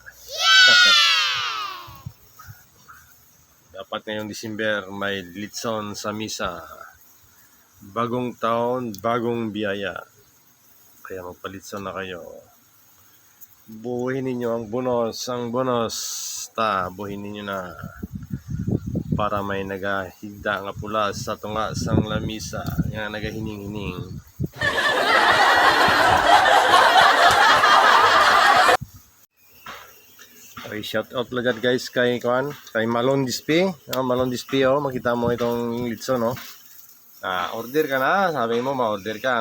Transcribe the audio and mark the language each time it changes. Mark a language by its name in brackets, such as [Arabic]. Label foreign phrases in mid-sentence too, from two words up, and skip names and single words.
[Filipino] Dapat ngayong December may litson sa misa. Bagong taon, bagong biyaya. Kaya magpalitson na kayo. Buuhin ninyo ang bonus. Buuhin ninyo na. [Hiligaynon] Para may nagahigda nga pula sa tunga sang lamisa. Nga nagahining-hining. [Filipino] Okay, [English] shout out [Filipino] lang guys kay Malone Display. Malone Display, makita mo itong litson, order ka na, sabi mo ma-order ka.